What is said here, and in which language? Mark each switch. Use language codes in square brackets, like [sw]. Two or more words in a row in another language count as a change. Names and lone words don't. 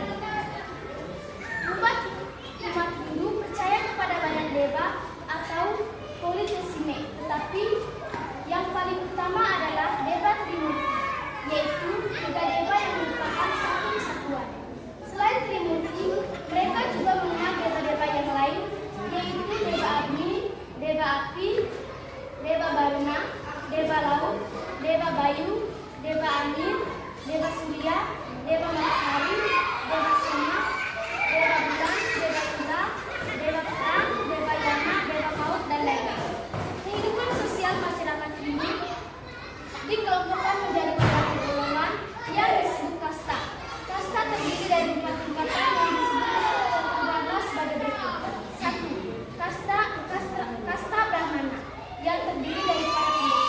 [id] Umat Hindu percaya kepada banyak dewa atau politeisme, tetapi yang paling utama adalah Dewa Trimurti, yaitu 3 dewa yang merupakan satu kesatuan. Selain Trimurti, mereka juga mengenal dewa-dewa yang lain, yaitu Dewa Agni, Dewa Api, Dewa Baruna, Dewa Laut, Dewa Bayu, Dewa Angin, Dewa Surya, Dewa Matahari, Dewa Soma, Dewa Bulan, Dewa Indra, Dewa Perang, Dewa Yama, Dewa Maut, dan lain-lain. Kehidupan sosial masyarakat Hindu dikelompokkan menjadi beberapa golongan yang disebut kasta. Kasta terdiri dari 4 tingkatan yang disebut 12 sebagai berikut. 1. Kasta Brahmana yang terdiri dari para pendeta.